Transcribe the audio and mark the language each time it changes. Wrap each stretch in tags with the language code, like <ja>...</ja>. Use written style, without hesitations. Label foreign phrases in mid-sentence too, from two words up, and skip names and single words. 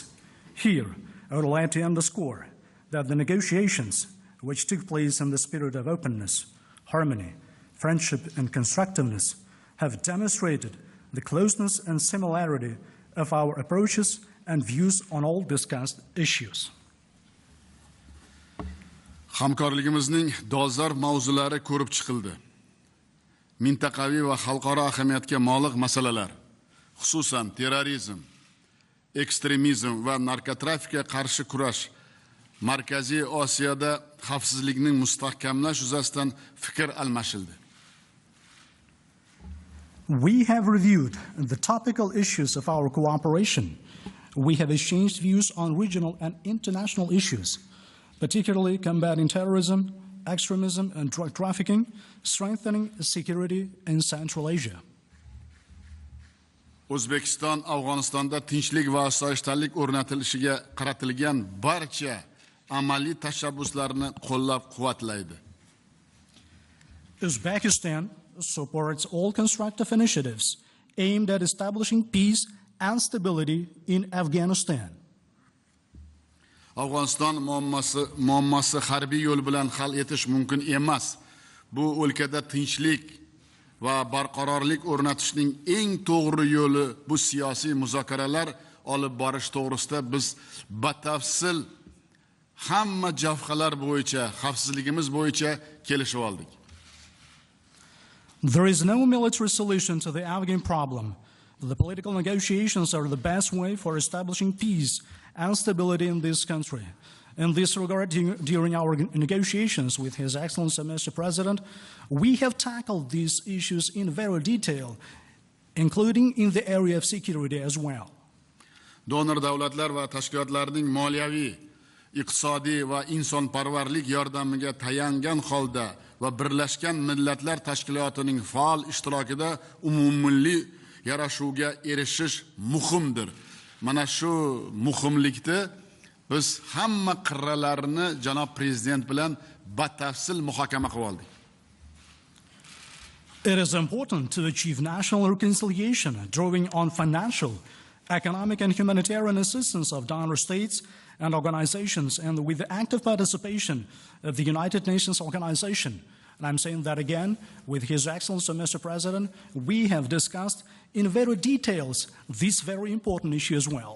<en>Here, I would like to underscore that the negotiations, which took place in the spirit of openness, harmony, friendship and constructiveness, have demonstrated the closeness and similarity of our approaches and views on all discussed issues.</en> <uz>Hamkorligimizning dolzarb mavzulari ko'rib chiqildi. Mintaqaviy va xalqaro ahamiyatga molik masalalar, xususan terrorizm, ekstremizm va narkotrafikka qarshi kurash, Markaziy Osiyoda xavfsizlikning mustahkamlash yuzasidan fikr almashildi.</uz> <en>We have reviewed the topical issues of our cooperation. We have exchanged views on regional and international issues, particularly combating terrorism, extremism and drug trafficking, strengthening security in Central Asia.</en> <uz>O'zbekiston Afg'onistonda tinchlik va osoyishtalik o'rnatilishiga qaratilgan barcha amaliy tashabbuslarni qo'llab-quvvatlaydi.</uz> <en>Uzbekistan supports all constructive initiatives aimed at establishing peace and stability in Afghanistan.</en> <uz>Afg'oniston muammosi harbiy yo'l bilan hal etish mumkin emas. Bu o'lkada tinchlik va barqarorlik o'rnatishning eng to'g'ri yo'li bu siyosiy muzokaralar olib borish to'g'risida biz batafsil hamma javhalar bo'yicha, xavfsizligimiz bo'yicha kelishib oldik.</uz> <en>There is no military solution to the Afghan problem. The political negotiations are the best way for establishing peace and stability in this country. In this regard, during our negotiations with His Excellency Mr. President, we have tackled these issues in very detail, including in the area of security as well.</en> <uz>Donor davlatlar va tashkilotlarning moliyaviy, iqtisodiy va insonparvarlik yordamiga tayangan holda va Birlashgan Millatlar Tashkilotining faol ishtirokida umummilliy yarashuvga erishish muhimdir. Mana shu muhimlikda biz hamma qirralarini janob prezident bilan batafsil muhokama qilib oldik.</uz> <en>It is important to achieve national reconciliation, drawing on financial, economic and humanitarian assistance of donor states and organizations, and with the active participation of the United Nations Organization. And I'm saying that again, with His Excellency Mr. President, we have discussed in very details this very important issue as well.</en>